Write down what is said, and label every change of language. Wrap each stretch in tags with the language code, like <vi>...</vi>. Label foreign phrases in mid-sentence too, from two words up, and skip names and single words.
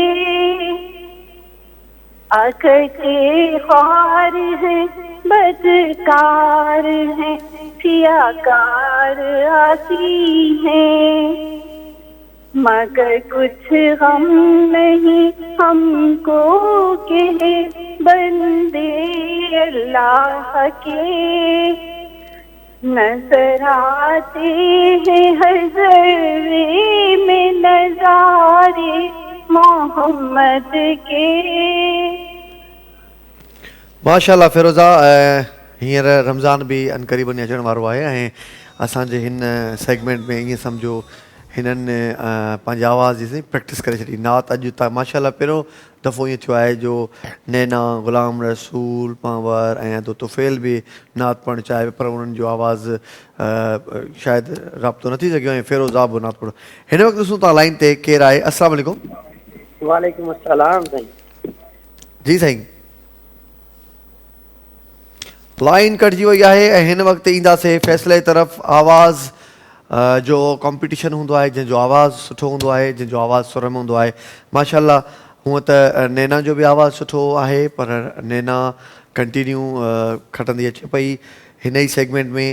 <ur>آکر کے خوار ہیں بدکار ہیں سیاکار عاصی ہیں، مگر کچھ ہم نہیں ہمکو کے بندے اللہ کے. نظر آتے ہیں ہر ذرے میں نظارے محمد کے.</ur> <sd>माशाल्लाह फिरोज़ा, हींअर रमज़ान बि अनक़रीबन अचण वारो आहे ऐं असांजे हिन सेगमेंट में ईअं सम्झो हिननि पंहिंजी आवाज़ जी प्रैक्टिस करे छॾी। नात अॼु त माशाल्लाह पहिरियों दफ़ो ईअं थियो आहे जो नैना, ग़ुलाम रसूल, पांवर ऐं अदो तुफ़ैल बि नात पढ़णु चाहे पर उन्हनि जो आवाज़ शायदि राब्तो न थी सघियो ऐं फिरोज़ा बि नात पढ़ो। हिन वक़्तु ॾिसूं था लाइन ते केरु आहे।</sd> <ar>السلام عليكم. وعليكم السلام साईं।</ar> <sd>जी साईं, लाइन कटिजी वई आहे ऐं हिन वक़्तु ईंदासीं फ़ैसिले तरफ़। आवाज़ जो कॉम्पिटिशन हूंदो आहे, जंहिंजो आवाज़ु सुठो हूंदो आहे, जंहिंजो आवाज़ु सुर में हूंदो आहे। माशाल्लाह हूअं त नैना जो बि आवाज़ु सुठो आहे पर नैना कंटिन्यू खटंदी अचे पई हिन ई सेगमेंट में।</sd>